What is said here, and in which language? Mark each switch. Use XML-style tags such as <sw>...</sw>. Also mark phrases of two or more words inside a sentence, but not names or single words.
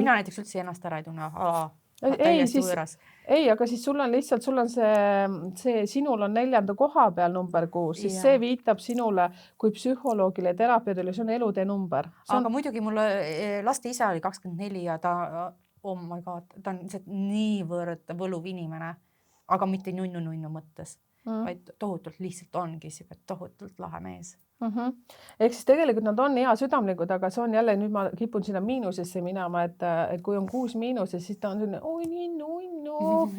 <et>Mina näiteks üldse ennast ära ei tunne. Ei, aga siis sul on lihtsalt, sinul on 4. koha peal number 6, siis see viitab sinule kui psühholoogile ja terapeurile, see on elutee number. Aga muidugi mul laste isa oli 24 ja ta...</et> <en>Oh my God,</en> <et>ta on niivõrd võluv inimene, aga mitte nunnu mõttes, vaid tohutult lihtsalt ongi tohutult lahe mees. Ehk siis tegelikult nad on hea südamlikud, aga see on jälle, nüüd ma kipun sinna miinusesse minema, et kui on 6 miinuses, siis ta on selline, oi nii nunnu.</et>